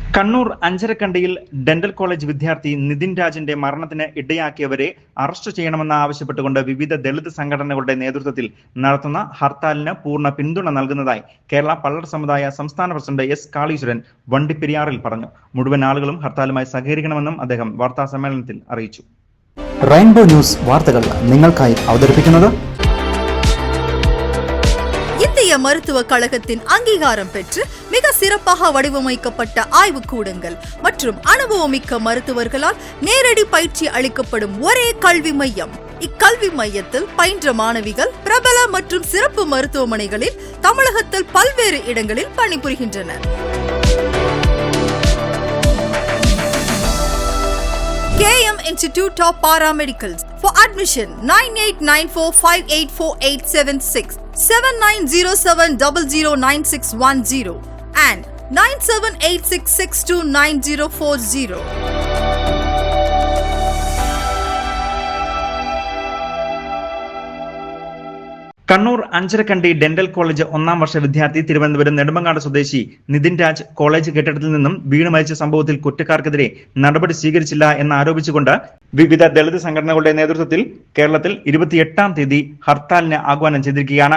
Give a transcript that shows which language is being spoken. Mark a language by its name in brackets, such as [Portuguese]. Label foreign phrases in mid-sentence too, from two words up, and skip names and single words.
[Malayalam] കണ്ണൂർ അഞ്ചരക്കണ്ടിയിൽ ഡെന്റൽ കോളേജ് വിദ്യാർത്ഥി നിതിൻ രാജിന്റെ മരണത്തിന് ഇടയാക്കിയവരെ അറസ്റ്റ് ചെയ്യണമെന്ന് ആവശ്യപ്പെട്ടുകൊണ്ട് വിവിധ ദളിത് സംഘടനകളുടെ നേതൃത്വത്തിൽ നടത്തുന്ന ഹർത്താലിന് പൂർണ്ണ പിന്തുണ നൽകുന്നതായി കേരള പള്ളർ സമുദായ സംസ്ഥാന പ്രസിഡന്റ് എസ് കാളീശ്വരൻ വണ്ടിപ്പെരിയാറിൽ പറഞ്ഞു. മുഴുവൻ ആളുകളും ഹർത്താലുമായി സഹകരിക്കണമെന്നും അദ്ദേഹം വാർത്താസമ്മേളനത്തിൽ അറിയിച്ചു. റെയിൻബോ ന്യൂസ് വാർത്തകൾ നിങ്ങൾക്കായി അവതരിപ്പിക്കുന്നത് [Tamil] இந்திய மருத்துவக் கழகத்தின் அங்கீகாரம் பெற்று மிக சிறப்பாக வடிவமைக்கப்பட்ட ஆய்வுக்கூடங்கள் மற்றும் அனுபவமிக்க மருத்துவர்களால் நேரடி பயிற்சி அளிக்கப்படும் ஒரே கல்வி மையம். இக்கல்வி மையத்தில் பயின்ற மாணவிகள் பிரபல மற்றும் சிறப்பு மருத்துவமனைகளில் தமிழகத்தில் பல்வேறு இடங்களில் பணிபுரிகின்றனர். [English] KM Institute of Paramedicals. For admission 9894584876 7907009610 and 9786629040. [Malayalam] കണ്ണൂർ അഞ്ചരക്കണ്ടി ഡെന്റൽ കോളേജ് 1ാം വർഷ വിദ്യാർത്ഥി തിരുവനന്തപുരം നെടുമങ്ങാട് സ്വദേശി നിതിൻ രാജ് കോളേജ് കെട്ടിടത്തിൽ നിന്നും വീണ് മരിച്ച സംഭവത്തിൽ കുറ്റക്കാർക്കെതിരെ നടപടി സ്വീകരിച്ചില്ല എന്നാരോപിച്ചുകൊണ്ട് വിവിധ ദളിത് സംഘടനകളുടെ നേതൃത്വത്തിൽ കേരളത്തിൽ 28ാം തീയതി ഹർത്താലിന് ആഹ്വാനം ചെയ്തിരിക്കുകയാണ്.